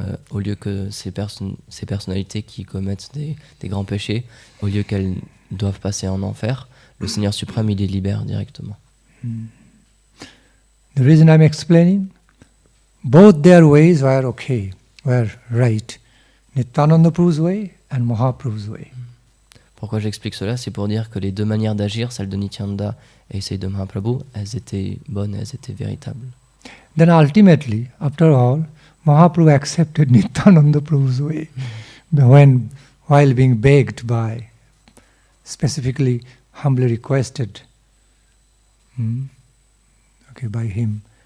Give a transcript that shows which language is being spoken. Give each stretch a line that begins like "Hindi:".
French: Au lieu que ces personnalités qui commettent des grands péchés, au lieu qu'elles doivent passer en enfer, le Seigneur suprême, il les libère directement.
English: The reason I'm explaining, both their ways were okay, were right. Nityananda Prabhu's way and Mahaprabhu's way.
French: Pourquoi j'explique cela? C'est pour dire que les deux manières d'agir, celle de Nityananda et celle de Mahaprabhu, elles étaient bonnes, elles étaient véritables.
English: Then ultimately, after all, Mahaprabhu accepted Nityananda Prabhu's way while being begged by, specifically humbly requested by him.